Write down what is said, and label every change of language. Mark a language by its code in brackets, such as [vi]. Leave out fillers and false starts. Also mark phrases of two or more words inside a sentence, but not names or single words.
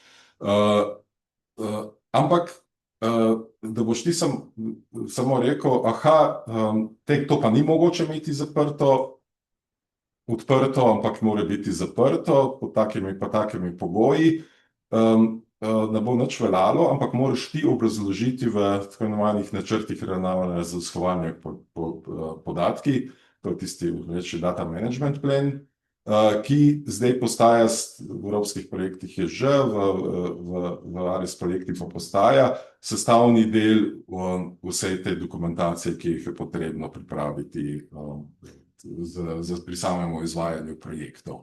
[sl] Ampak, da boš ti samo rekel, to pa ni mogoče imeti odprto, ampak mora biti zaprto pod takimi pogoji, ne bo nič veljalo, ampak moraš ti obrazložiti v tako imenovanih načrtih ravnanja z raziskovanimi podatki, to je tisti reči [en] data management plan, [sl] ki zdaj postaja v evropskih projektih je že, v ARIS projektih pa postaja sestavni del vse te dokumentacije, ki jih je potrebno pripraviti pri samem izvajanju projektov.